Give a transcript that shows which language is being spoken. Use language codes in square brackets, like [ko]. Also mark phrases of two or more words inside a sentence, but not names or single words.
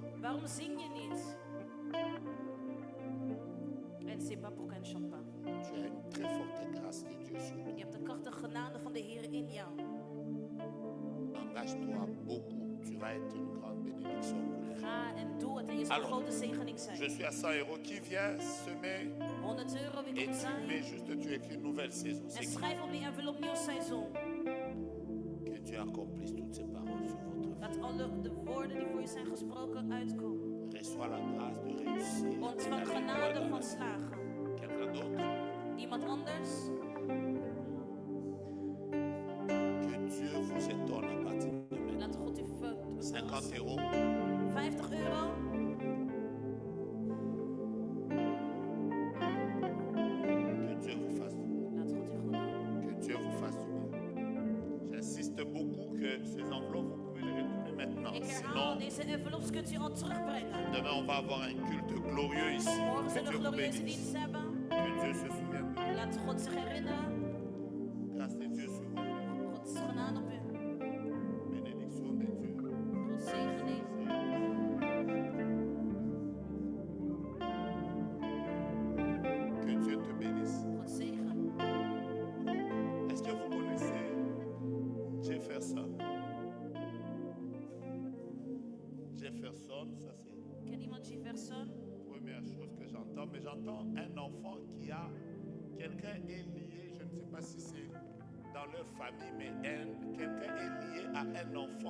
[nl] Waarom zing je niet? [fr] En c'est pas pour qu'elle ne chante pas. Tu as une très forte grâce de Dieu sur toi. [nl] Je hebt de krachtige genade van de Heer in jou. [fr] Engage-toi beaucoup. Tu vas être une grande bénédiction pour les gens. [nl] Ga en doe het en je zal een [fr] Alors, [nl] grote zegening [fr] Je [nl] zijn. [fr] suis à 100 € qui vient semer [nl] €100 wie [fr] et [nl] komt [fr] tu [nl] zaaien. [fr] mets juste, tu écris une nouvelle saison. [nl] En [fr] C'est [nl] schrijf op die envelop nieuw seizoen. [fr] que Dieu accomplisse toutes ces paroles sur votre vie. [nl] Dat alle de woorden die voor je zijn gesproken uitkomen. [fr] Reçois la grâce de réussir. [nl] Ontvang genade van slagen. [fr] Quelqu'un d'autre? [nl] Iemand anders? [fr] Que Dieu vous étonne à partir de maintenant. [nl] Laat God u [fr] 50 €. [nl] €50. [fr] Que Dieu vous fasse. [nl] Laat God u goed doen. [fr] Que Dieu vous fasse du bien. J'insiste beaucoup que ces enveloppes, vous pouvez les retourner maintenant. [nl] Ik herhaal, [fr] Sinon, [nl] deze envelops kunt u al terugbrengen. [fr] demain, on va avoir un culte glorieux ici. [nl] Morgen [fr] Que [nl] zullen we [fr] Dieu [nl] een [fr] vous [nl] glorieuze [fr] bénisse. [nl] dienst hebben. [fr] Que Dieu se souvienne de vous. [nl] Laat God zich herinneren. [fr] Grâce de Dieu sur vous. [nl] God is genade op u. [fr] Bénédiction de Dieu. [nl] God zegening. [fr] Que Dieu te bénisse. [nl] God zegen. [fr] Est-ce que vous connaissez Jefferson? Jefferson, ça c'est [nl] Ken iemand Jefferson? [fr] la première chose que j'entends. Mais j'entends un enfant qui a... Quelqu'un est lié, je ne sais pas si c'est dans leur famille, mais quelqu'un est lié à un enfant.